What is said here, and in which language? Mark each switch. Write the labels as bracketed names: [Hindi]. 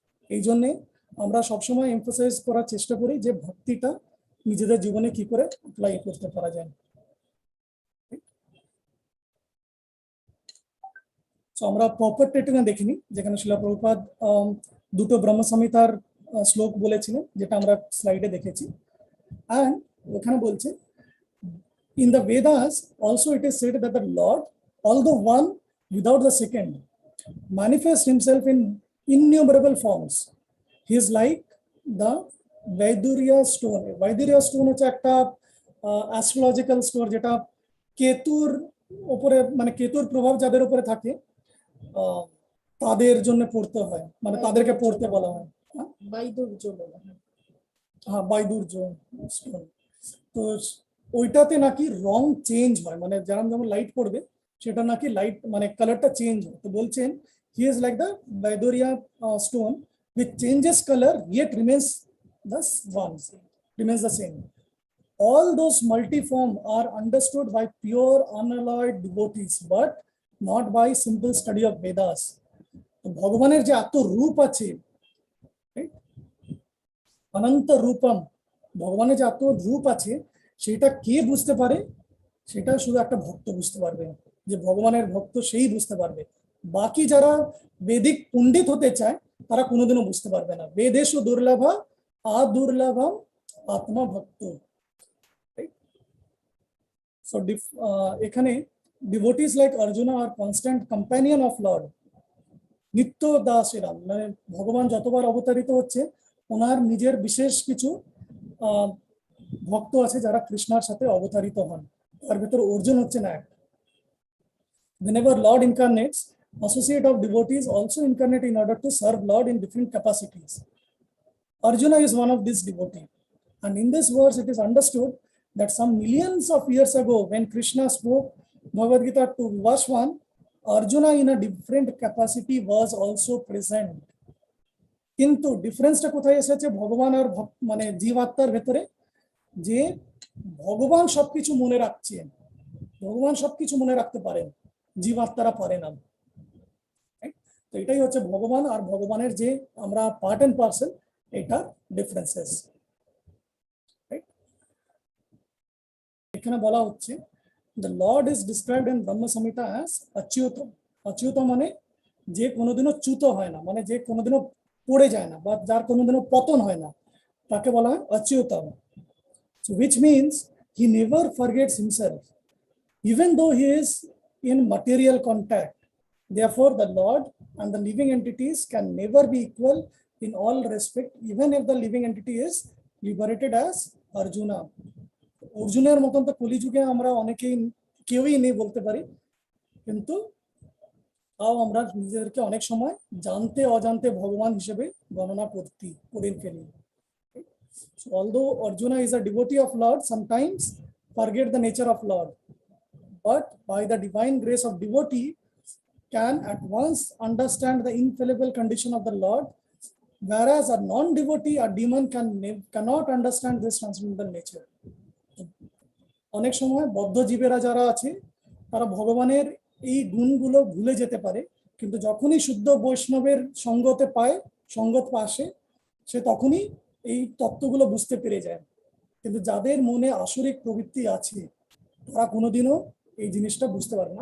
[Bangla] এই জন্যে আমরা সবসময় এমফাসাইজ করার চেষ্টা করি যে ভক্তিটা নিজেদের জীবনে কি করে অ্যাপ্লাই করতে পারা যায়। তো আমরা প্রপারটেটিভে দেখিনি, যেখানে শিলা প্রভুপাদ দুটো ব্রহ্মসংহিতার শ্লোক বলেছিলেন, যেটা আমরা স্লাইডে দেখেছি। [English] and [Bangla] ওখানে বলছে [English] in the Vedas also it is said that the Lord, although one without the second, manifests himself in innumerable forms. He is like the Vaidurya stone. [Bangla] Vaidurya stone হচ্ছে একটা অ্যাস্ট্রোলজিক্যাল স্টোর, যেটা কেতুর উপরে, মানে কেতুর প্রভাব যাদের উপরে থাকে তাদের জন্য পড়তে হয়, মানে তাদেরকে পড়তে বলা হয়। বাইদুর্য বলা হয়। হ্যাঁ, বাইদুর্য stone। তো ওইটাতে নাকি রং চেঞ্জ হয়, মানে যেমন যেমন লাইট পড়বে সেটা নাকি লাইট মানে কালারটা চেঞ্জ হয়। তো বলছেন [English] He is like the vaidurya stone which changes color yet remains the one, remains the same. All those multiform are understood by pure unalloyed devotees but not by simple study of Vedas. [Bangla] তো ভগবানের যে এত রূপ আছে, অনন্ত রূপম, ভগবানের যে এত রূপ আছে সেটা কে বুঝতে পারে? সেটা শুধু একটা ভক্ত বুঝতে পারবে, যে ভগবানের ভক্ত সেই বুঝতে পারবে। বাকি যারা বেদিক পণ্ডিত হতে চায় তারা কোনোদিনও বুঝতে পারবে না। [Sanskrit] বেদেশু দুর্লভা আদুর্লভম আত্মা ভক্ত। [Bangla] সো এখানে [English] devotees like Arjuna are constant companion of Lord [Bangla] নিত্য দাসেরাম, মানে ভগবান যতবার অবতারিত হচ্ছে ওনার নিজের বিশেষ কিছু ভক্ত আছে যারা কৃষ্ণার সাথে অবতারিত হন, তার ভিতর অর্জুন হচ্ছে না। [English] Whenever Lord incarnates, associate of devotees also incarnate in order to serve Lord in different capacities. Arjuna is one of these devotees, and in this verse it is understood that some millions of years ago when Krishna spoke Bhagavad Gita to Vivaswan, Arjuna in a different capacity was also present. [Bangla] কিন্তু ডিফারেন্সটা কোথায় এসেছে ভগবান আর মানে জীবাত্মার ভেতরে, যে ভগবান সবকিছু মনে রাখছেন, ভগবান সবকিছু মনে রাখতে পারেন, জীবাত্মারা পারে না। তো এটাই হচ্ছে ভগবান আর ভগবানের যে আমরা পার্ট এন্ড পার্সেল, এটা ডিফারেন্সেস। এখানে বলা হচ্ছে [English] the Lord is described in Brahma Samhita as Achyutam. [Bangla] অচ্যুতম মানে যে কোনোদিনও চ্যুত হয় না, মানে যে কোনোদিনও পড়ে যায় না বা যার কোনোদিনও পতন হয় না, তাকে বলা হয় অচ্যুতম। [English] So which means he never forgets himself even though he is in material contact. Therefore the Lord and the living entities can never be equal in all respect, even if the living entity is liberated as Arjuna. [Bangla] অর্জুনের মতন তো কলিযুগে আমরা অনেকেই কেউই নেই বলতে পারি, কিন্তু তাও আমরা নিজেদেরকে অনেক সময় জানতে অজান্তে ভগবান হিসেবে গণনা করে ফেলি। [English] So although Arjuna is a devotee of Lord, sometimes forget the nature of Lord, but by the divine grace of devotee can at once understand the infallible condition of the Lord, whereas a non-devotee, a demon, cannot understand this transcendental nature. [Bangla] অনেক সময় বদ্ধ জীবেরা যারা আছে তারা ভগবানের এই গুণগুলো ভুলে যেতে পারে, কিন্তু যখনই শুদ্ধ বৈষ্ণবের সঙ্গত আসে সে তখনই এই তত্ত্বগুলো বুঝতে পেরে যায়। কিন্তু যাদের মনে আসরিক প্রবৃত্তি আছে তারা কোনোদিনও এই জিনিসটা বুঝতে পারে না।